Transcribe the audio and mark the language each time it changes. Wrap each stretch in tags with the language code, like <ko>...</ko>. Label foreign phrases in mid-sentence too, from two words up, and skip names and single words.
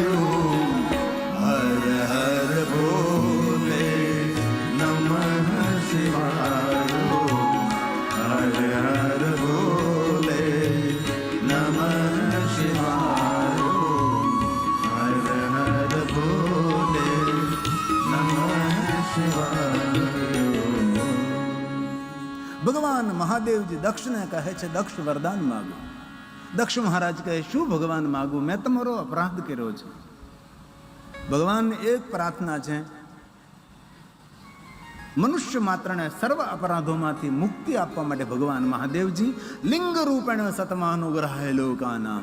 <hi>हर हर भोले नमः शिवाय, हर हर भोले नमः शिवाय, हर हर भोले नमः</hi> <gu>મહાદેવજી દક્ષને કહે છે, દક્ષ વરદાન માગો. દક્ષ મહારાજ કહે, શું ભગવાન માગું? મેં તમારો અપરાધ કર્યો છે. ભગવાન એક પ્રાર્થના છે, મનુષ્ય માત્રને સર્વ અપરાધોમાંથી મુક્તિ આપવા માટે ભગવાન મહાદેવજી</gu> <sa>लिंग रूपेण सतमानुग्रहाय लोकानाम.</sa>